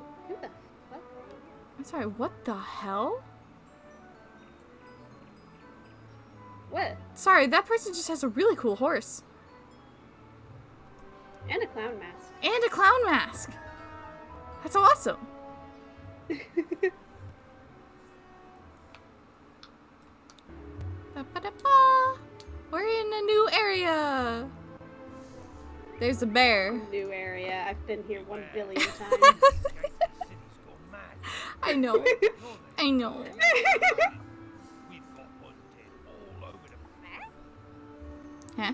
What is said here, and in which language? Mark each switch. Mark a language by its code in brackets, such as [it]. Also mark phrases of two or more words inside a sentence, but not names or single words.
[en] Who the fuck? I'm sorry. What the hell? What? Sorry, that person just has a really cool horse And a clown mask. and a clown mask. That's awesome. Ba-ba-da-ba. We're in a new area. There's a bear. New area. I've been here 1 billion times. City's gone mad. I know. I know. We've got one dead all over the Huh?